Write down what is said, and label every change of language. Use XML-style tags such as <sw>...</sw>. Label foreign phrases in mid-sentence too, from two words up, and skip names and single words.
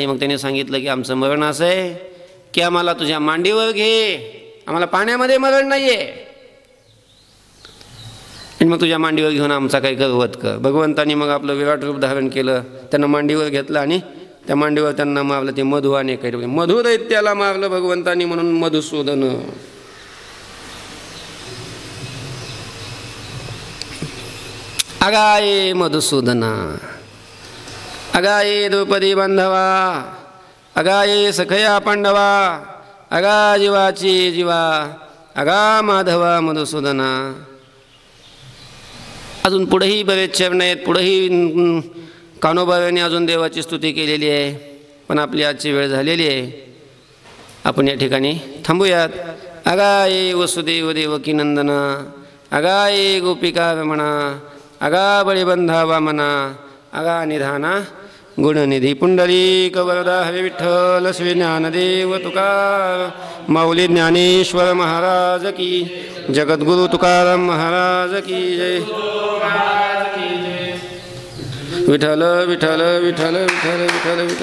<mr>मग त्याने सांगितलं की आमचं मरण असं आहे की आम्हाला तुझ्या मांडीवर घे, आम्हाला पाण्यामध्ये मरण नाही आहे आणि मग तुझ्या मांडीवर घेऊन आमचा काही गर्वत कर. भगवंतानी मग आपलं विराट रूप धारण केलं, त्यांना मांडीवर घेतलं आणि त्या मांडीवर त्यांना मारलं. ते मधु आणि कैठभ, मधु दैत्याला मारलं भगवंतानी म्हणून मधुसूदन. अगा ये मधुसूदना, अगा ये द्रौपदी बांधवा, अगा ये सखया पांडवा, अगा जीवाची जीवा, अगा माधवा मधुसूदना. अजून पुढेही बरेच चरण आहेत. पुढेही कान्होबाने अजून देवाची स्तुती केलेली आहे. पण आपली आजची वेळ झालेली आहे, आपण या ठिकाणी थांबूयात. अगा ये वसुदेव देवकी नंदना, अगा ये गोपिका रमणा, अगा बळीबंधा वामना, अगा निधाना गुणनिधी पुंडलिक वरदा हरे विठ्ठल श्री ज्ञानदेव तुकार माऊली ज्ञानेश्वर महाराज की, जगद्गुरु तुकाराम महाराज की जय. विठ्ठल विठ्ठल विठ्ठल विठ्ठल विठ्ठल.</mr>